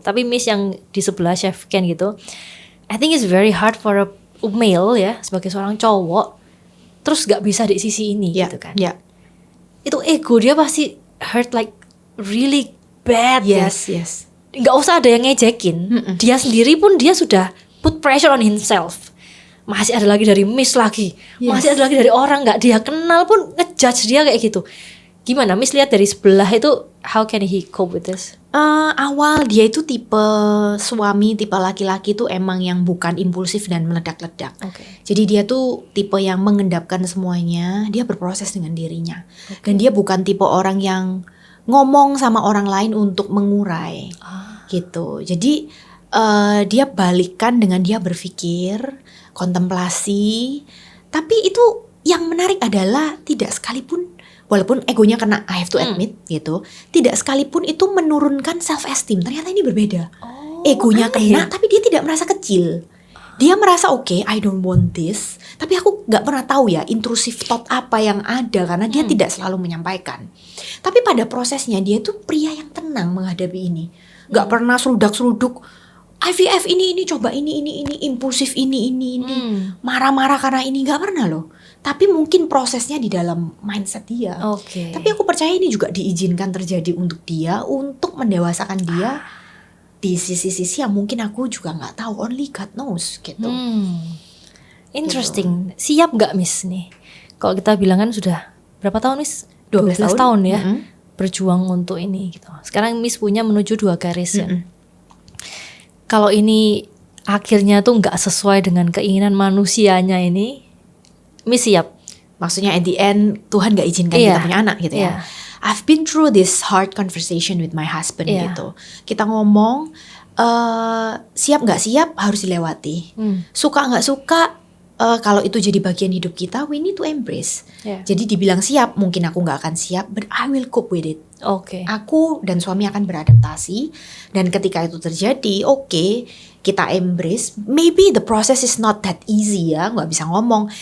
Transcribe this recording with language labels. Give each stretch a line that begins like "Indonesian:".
Indonesian: Tapi Miss yang di sebelah Chef Ken gitu,
English: I think it's very hard for a male
Indonesian: ya sebagai seorang cowok. Terus nggak bisa di sisi ini Ya, gitu kan. ya. Itu ego dia pasti
English: hurt like really bad
Indonesian: ya.
English: Yes.
Indonesian: Nggak usah ada yang ngejekin. Dia sendiri pun dia sudah
English: put pressure on himself.
Indonesian: Masih ada lagi dari Miss lagi. Masih ada lagi dari orang nggak dia kenal pun ngejudge dia kayak gitu. Gimana Miss lihat dari sebelah itu,
English: how can he cope with this?
Indonesian: Awal dia itu tipe suami, tipe laki-laki tuh emang yang bukan impulsif dan meledak-ledak. Oke. Jadi dia tuh tipe yang mengendapkan semuanya. Dia berproses dengan dirinya. Dan dia bukan tipe orang yang ngomong sama orang lain untuk mengurai gitu. Jadi dia balikan dengan dia berpikir, kontemplasi. Tapi itu yang menarik adalah tidak sekalipun, walaupun egonya kena,
English: I have to admit
Indonesian: gitu, tidak sekalipun itu menurunkan self esteem. Ternyata ini berbeda. Egonya kena tapi dia tidak merasa kecil. Dia merasa oke,
English: I don't want this.
Indonesian: Tapi aku gak pernah tahu ya intrusive thought apa yang ada, karena dia tidak selalu menyampaikan. Tapi pada prosesnya dia tuh pria yang tenang menghadapi ini. Gak pernah serudak-seruduk IVF ini coba ini impulsif ini marah-marah karena ini, nggak pernah loh. Tapi mungkin prosesnya di dalam mindset dia. Oke. Tapi aku percaya ini juga diizinkan terjadi untuk dia, untuk mendewasakan dia di sisi-sisi yang mungkin aku juga nggak tahu,
English: only God knows
Indonesian: gitu. Interesting. Siap nggak Miss nih? Kalau kita bilang kan sudah berapa tahun Miss? 12 tahun ya. Berjuang untuk ini gitu. Sekarang Miss punya menuju 2 garis ya. Kalau ini akhirnya tuh nggak sesuai dengan keinginan manusianya ini, Miss siap? Maksudnya
English: at the end
Indonesian: Tuhan gak izinkan kita punya anak gitu ya.
English: I've been through this hard conversation with my husband gitu.
Indonesian: Kita ngomong siap gak siap harus dilewati. Suka gak suka, kalau itu jadi bagian hidup kita,
English: we need to embrace.
Indonesian: Jadi dibilang siap, mungkin aku gak akan siap,
English: but I will cope with it.
Indonesian: Aku dan suami akan beradaptasi. Dan ketika itu terjadi, kita embrace.
English: Maybe the process is not that easy ya,
Indonesian: nggak bisa ngomong.